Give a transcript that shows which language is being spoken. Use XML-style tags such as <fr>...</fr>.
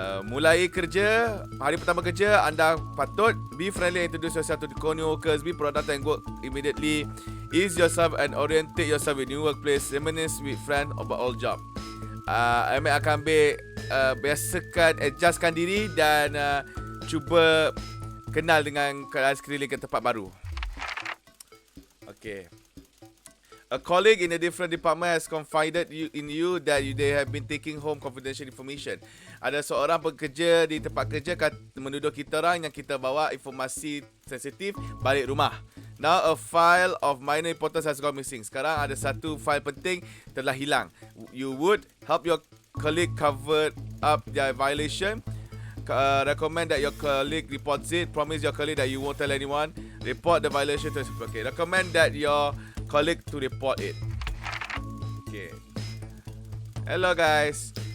<ms>Mulai kerja, hari pertama kerja, anda patut</ms> <en>be friendly, introduce yourself to the co-workers, be productive and work immediately. Ease yourself and orientate yourself with new workplace. Reminisce with friends about all job.</en> <ms>ADMaths akan ambil biasakan, adjustkan diri dan cuba kenal dengan keadaan sekeliling ke tempat baru.</ms> <en>Okay. A colleague in a different department has confided in you that they have been taking home confidential information.</en> <ms>Ada seorang pekerja di tempat kerja menuduh kita orang yang kita bawa informasi sensitif balik rumah.</ms> <en>Now a file of minor importance has gone missing.</en> <ms>Sekarang ada satu file penting telah hilang.</ms> <en>You would help your colleague cover up their violation. Recommend that your colleague reports it. Promise your colleague that you won't tell anyone. Report the violation to... Okay, recommend that your colleague to report it. Okay. Hello guys.</en>